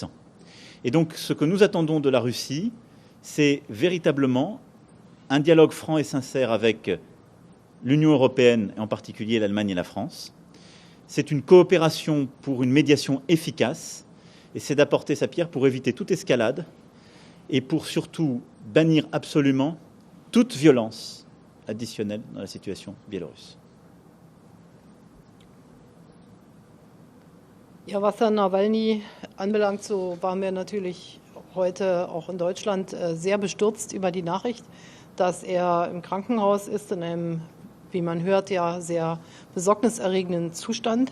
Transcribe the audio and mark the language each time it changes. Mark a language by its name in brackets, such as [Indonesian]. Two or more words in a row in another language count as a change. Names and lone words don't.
[French] Et donc, ce que nous attendons de la Russie, c'est véritablement un dialogue franc et sincère avec l'Union européenne, et en particulier l'Allemagne et la France. C'est une coopération pour une médiation efficace, et c'est d'apporter sa pierre pour éviter toute escalade et pour surtout bannir absolument toute violence additionnelle dans la situation biélorusse. [German] Ja, was Herrn Nawalny anbelangt, so waren wir natürlich heute auch in Deutschland sehr bestürzt über die Nachricht, dass er im Krankenhaus ist, in einem, wie man hört, ja sehr besorgniserregenden Zustand.